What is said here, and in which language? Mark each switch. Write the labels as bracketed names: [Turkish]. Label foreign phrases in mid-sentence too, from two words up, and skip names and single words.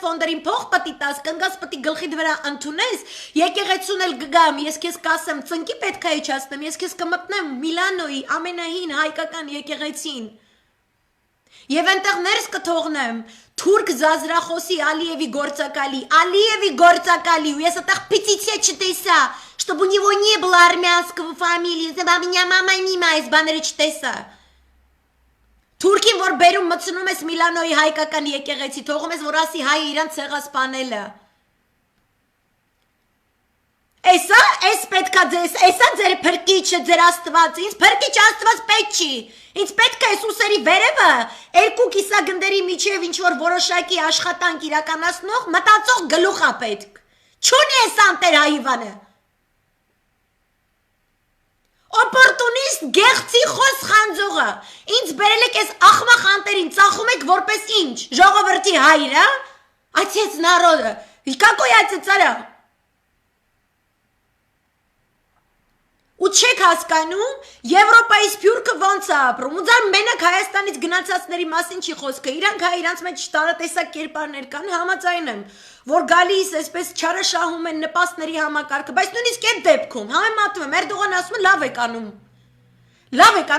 [Armenian] ֆոնդերին փող պտի տաս, կնգած պտի գլխիդ վրա ընդունես, եկեղեցուն էլ գգամ, ես քեզ կասեմ, ծնկի պետք է իջացնեմ, ես քեզ կմտնեմ Միլանոյի ամենահին հայկական եկեղեցին։ Եվ այնտեղ ներս կթողնեմ թուրք զազրախոսի Ալիևի գործակալի, ու ես այդտեղ պիցիցիա չտեսա, [Russian] чтобы у него не было армянского фамилии, у меня мама мимо [Armenian] այս բաները չտեսա։ Թուրքին, որ բերում մցնում ես Միլանոյի հայկական եկեղեցի, թողում ես, որ ասի հայը իրան ցեղասպանել է։ Էս պետքա ձեզ, էսա ձեր փրկիչը, ձեր Աստված, ինձ փրկիչ Աստված պետք չի։ Ինձ պետք է ուսերի վերևը, երկու կիսագնդերի միջև ինչ որ որոշակի աշխատանք իրականացնող մտածող գլուխ է պետք։ Չունի էս անտեր հայվանը։ Օպորտունիստ գեղցի խոս խանձողը, ինձ բերել եք ես ախմախ անտերին, ծախում եք որպես ինչ, ժողովրդի հայրը, [Russian] отец народа, какой отец царя? [Armenian] Ու չեք հասկանում, Եվրոպայի սփյուռքը ոնց է ապրում, ու ձեր մենակ Հայաստանից գնացածների մասին չի խոսքը, իրանք հայ իրանց մեջ տարատեսակ կերպարներ կան, համաձայն եմ, որ գալիս այսպես չարաշահում են նպաստների համակարգը, բայց նույնիսկ այդ դեպքում համեմատում եմ, Էրդողանը ասում է լավ եք